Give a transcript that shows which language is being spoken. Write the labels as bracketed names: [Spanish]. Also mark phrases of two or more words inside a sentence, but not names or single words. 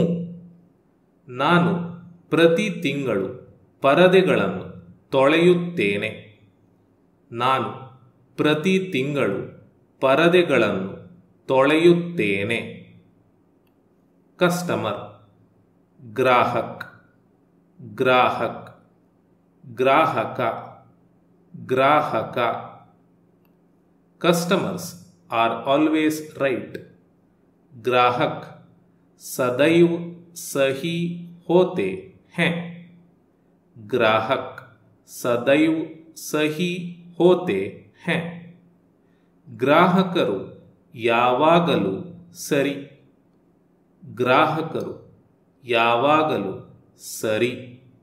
[Kannada] ನಾನು ಪ್ರತಿ ತಿಂಗಳು ಪರದೆಗಳನ್ನು ತೊಳೆಯುತ್ತೇನೆ. ನಾನು ಪ್ರತಿ ತಿಂಗಳು ಪರದೆಗಳನ್ನು ತೊಳೆಯುತ್ತೇನೆ. ಕಸ್ಟಮರ್ [Hindi] ग्राहक ग्राहक [Kannada] ಗ್ರಾಹಕ ಗ್ರಾಹಕ. [English] Customers are always right. [Hindi] ग्राहक सदैव सही होते हैं. ग्राहक सदैव सही होते हैं. [Kannada] ಗ್ರಾಹಕರು ಯಾವಾಗಲೂ ಸರಿ. ಗ್ರಾಹಕರು ಯಾವಾಗಲೂ ಸರಿ.